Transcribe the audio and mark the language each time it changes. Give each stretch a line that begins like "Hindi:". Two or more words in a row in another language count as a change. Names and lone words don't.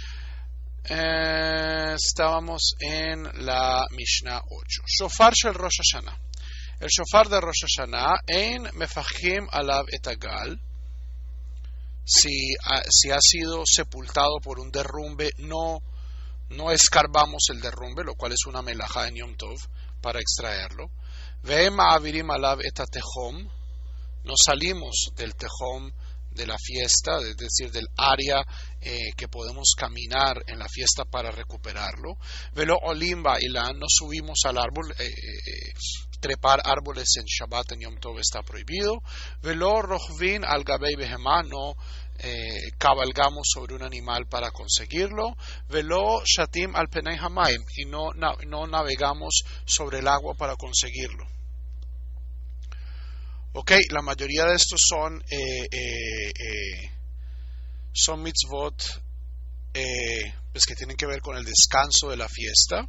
Spanish: Estábamos en la Mishnah 8.
Hebrew: שופר של ראש השנה.
Spanish: El shofar de Rosh Hashanah
Hebrew: אין מפקחים עליו את הגל.
Spanish: Si ha sido sepultado por un derrumbe, no escarbamos el derrumbe, lo cual es una melajá en Yom Tov para extraerlo.
Hebrew: ואין מעבירים עליו את התחום.
Spanish: No salimos del tejom de la fiesta, es decir, del área que podemos caminar en la fiesta para recuperarlo.
Hebrew: ולא עולים באילן,
Spanish: no subimos al árbol, trepar árboles en Shabbat en Yom Tov está prohibido.
Hebrew: ולא רוכבין על גבי בהמה,
Spanish: no cabalgamos sobre un animal para conseguirlo.
Hebrew: ולא שטים על פני המים,
Spanish: y no navegamos sobre el agua para conseguirlo. Ok, la mayoría de estos son mitzvot pues que tienen que ver con el descanso de la fiesta.